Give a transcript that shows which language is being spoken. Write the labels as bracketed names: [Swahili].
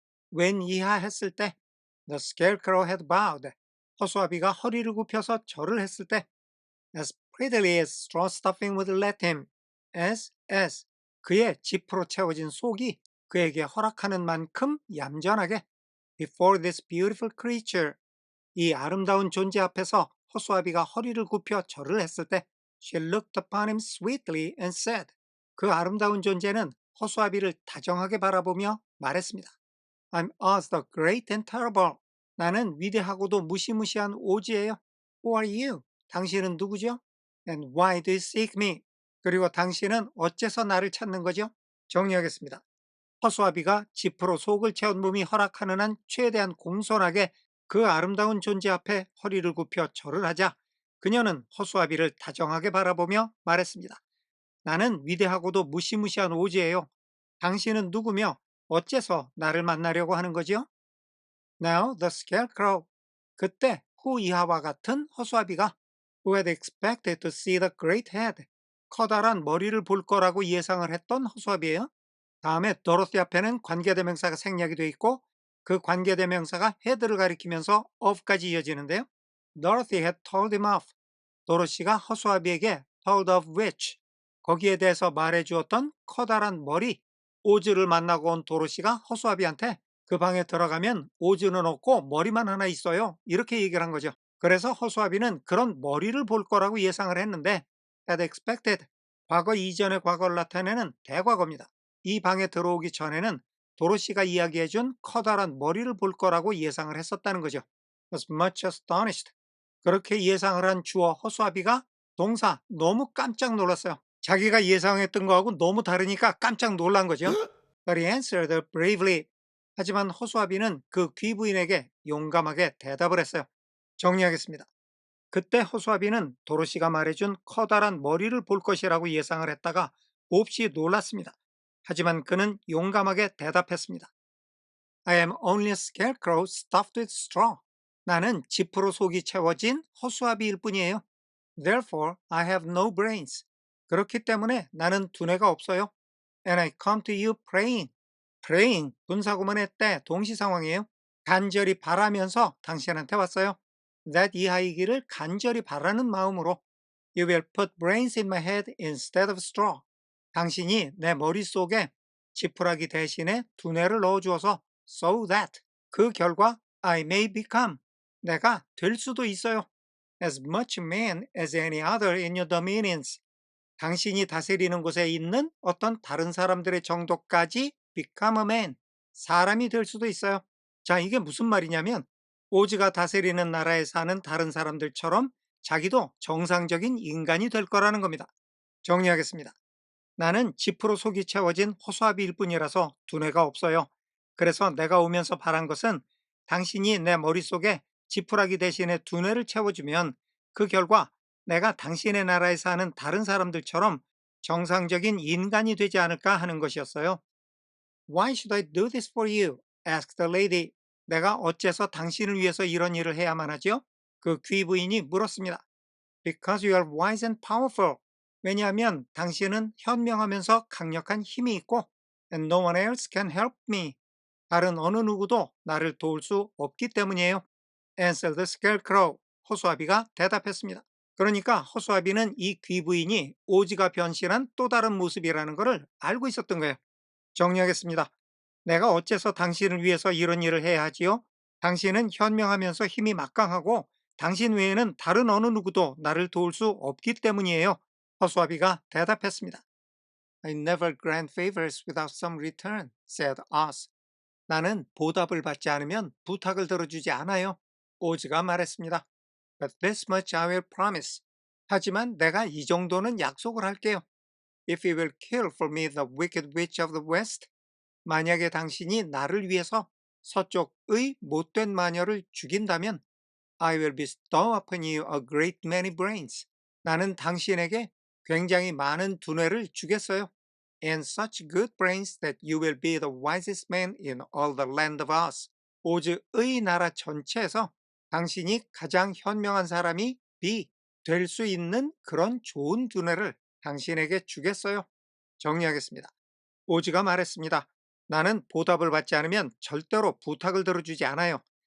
[Korean] 웬 이하했을 때 [English] The scarecrow had bowed. [Korean] 허수아비가 허리를 굽혀서 절을 했을 때 [English] As prettily as straw stuffing would let him. [Korean] as 그의 지프로 채워진 속이 그에게 허락하는 만큼 얌전하게 [English] Before this beautiful creature. [Korean] 이 아름다운 존재 앞에서 허수아비가 허리를 굽혀 절을 했을 때 [English] She looked upon him sweetly and said. [Korean] 그 아름다운 존재는 허수아비를 다정하게 바라보며 말했습니다. [English] I'm Oz the great and terrible. [Korean] 나는 위대하고도 무시무시한 오즈예요. [English] Who are you? [Korean] 당신은 누구죠? [English] And why do you seek me? [Korean] 그리고 당신은 어째서 나를 찾는 거죠? 정리하겠습니다. 허수아비가 지프로 속을 채운 몸이 허락하는 한 최대한 공손하게 그 아름다운 존재 앞에 허리를 굽혀 절을 하자 그녀는 허수아비를 다정하게 바라보며 말했습니다. 나는 위대하고도 무시무시한 오즈예요. 당신은 누구며 어째서 나를 만나려고 하는 거지요? [English] Now the scarecrow. [Korean] 그때 후 이하와 같은 허수아비가 [English] who had expected to see the great head. [Korean] 커다란 머리를 볼 거라고 예상을 했던 허수아비예요. 다음에 도로시 앞에는 관계대명사가 생략이 되어 있고 그 관계대명사가 head를 가리키면서 of까지 이어지는데요. [English] Dorothy had told him off. [Korean] 도로시가 허수아비에게 [English] told of which. [Korean] 거기에 대해서 말해주었던 커다란 머리. 오즈를 만나고 온 도로시가 허수아비한테 그 방에 들어가면 오즈는 없고 머리만 하나 있어요. 이렇게 얘기를 한 거죠. 그래서 허수아비는 그런 머리를 볼 거라고 예상을 했는데 [English] had expected. [Korean] 과거 이전의 과거를 나타내는 대과거입니다. 이 방에 들어오기 전에는 도로시가 이야기해준 커다란 머리를 볼 거라고 예상을 했었다는 거죠. [English] was much astonished. [Korean] 그렇게 예상을 한 주어 허수아비가 동사 너무 깜짝 놀랐어요. 자기가 예상했던 거하고 너무 다르니까 깜짝 놀란 거죠. [English] But he answered bravely. [Korean] 하지만 허수아비는 그 귀부인에게 용감하게 대답을 했어요. 정리하겠습니다. 그때 허수아비는 도로시가 말해준 커다란 머리를 볼 것이라고 예상을 했다가 몹시 놀랐습니다. 하지만 그는 용감하게 대답했습니다. [English] I am only a scarecrow stuffed with straw. [Korean] 나는 지프로 속이 채워진 허수아비일 뿐이에요. [English] Therefore, I have no brains. [Korean] 그렇기 때문에 나는 두뇌가 없어요. [English] And I come to you praying. [Korean] praying, 분사구문의 때 동시 상황이에요. 간절히 바라면서 당신한테 왔어요. [English] that [Korean] 이하이기를 간절히 바라는 마음으로 [English] You will put brains in my head instead of straw. [Korean] 당신이 내 머릿속에 지푸라기 대신에 두뇌를 넣어주어서 [English] so that [Korean] 그 결과 [English] I may become [Korean] 내가 될 수도 있어요. [English] As much man as any other in your dominions. [Korean] 당신이 다스리는 곳에 있는 어떤 다른 사람들의 정도까지 [English] become a man. [Korean] 사람이 될 수도 있어요. 자, 이게 무슨 말이냐면 오즈가 다스리는 나라에 사는 다른 사람들처럼 자기도 정상적인 인간이 될 거라는 겁니다. 정리하겠습니다. 나는 지프로 속이 채워진 허수아비일 뿐이라서 두뇌가 없어요. 그래서 내가 오면서 바란 것은 당신이 내 머릿속에 지푸라기 대신에 두뇌를 채워주면 그 결과 내가 당신의 나라에 사는 다른 사람들처럼 정상적인 인간이 되지 않을까 하는 것이었어요. [English] Why should I do this for you? asked the lady. [Korean] 내가 어째서 당신을 위해서 이런 일을 해야만 하죠? 그 귀부인이 물었습니다. [English] Because you are wise and powerful. [Korean] 왜냐하면 당신은 현명하면서 강력한 힘이 있고 [English] and no one else can help me. [Korean] 다른 어느 누구도 나를 도울 수 없기 때문이에요. [English] answered the scarecrow. [Korean] 허수아비가 대답했습니다. 그러니까 허수아비는 이 귀부인이 오즈가 변신한 또 다른 모습이라는 것을 알고 있었던 거예요. 정리하겠습니다. 내가 어째서 당신을 위해서 이런 일을 해야 하지요? 당신은 현명하면서 힘이 막강하고 당신 외에는 다른 어느 누구도 나를 도울 수 없기 때문이에요. 허수아비가 대답했습니다. [English] I never grant favors without some return, said Oz. [Korean] 나는 보답을 받지 않으면 부탁을 들어주지 않아요. 오즈가 말했습니다. [English] But this much I will promise. [Korean] 하지만 내가 이 정도는 약속을 할게요. [English] If you will kill for me the wicked witch of the west, [Korean] 만약에 당신이 나를 위해서 서쪽의 못된 마녀를 죽인다면 [English] I will bestow upon you a great many brains. [Korean] 나는 당신에게 굉장히 많은 두뇌를 주겠어요. [English] And such good brains that you will be the wisest man in all the land of Oz. [Korean] 오즈의 나라 전체에서 당신이 가장 현명한 사람이 될 수 있는 그런 좋은 두뇌를 당신에게 주겠어요. 정리하겠습니다. 오즈가 말했습니다. 나는 보답을 받지 않으면 절대로 부탁을 들어주지 않아요.